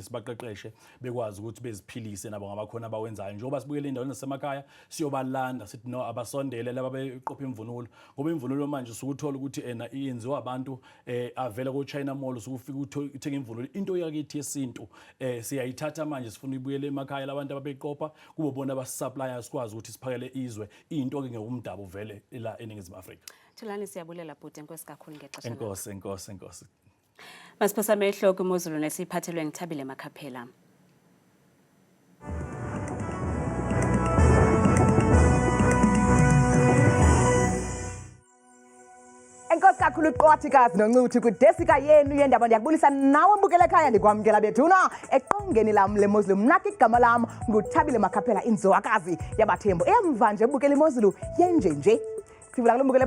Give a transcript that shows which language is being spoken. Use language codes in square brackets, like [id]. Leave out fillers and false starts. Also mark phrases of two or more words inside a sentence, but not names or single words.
[zu] sibaqeqeshe bekwazi ukuthi beziphilise nabo ngamakhono abawenzayo njengoba sibukele indawo zasemakhaya siyobalanda sithi no abasondele laba beqopha imvunulo ngoba imvunulo manje usukuthola ukuthi iyenziwa abantu avela ko China Mall usukufika uthenga imvunulo into yakithi yesintu siyayithatha manje sifuna ibuyele emakhaya labantu ababeqopha kube bona abasuppliers sikwazi ukuthi siphakele izwe into ke ngumdabu vele la eNingizimu Afrika. [xh] Thulani siyabulela bhuti enkosi kakhulu ngexesha lakho. Enkosi. Masiphosa amehlo kuMozulu nesiphathelwe ngithabile Makhaphela. Enkosi kakhulu uqwathikazi noncuthi kudesika yenu yendaba ndiyakubulisa nawe mbukele ekhaya ndikwamkela bethuna eqongeni lam leMozulu mnaki igama lam nguthabile Makhaphela inzowakazi yabathembu emva nje ebukela iMozulu yenjenje sivula kulo mbukele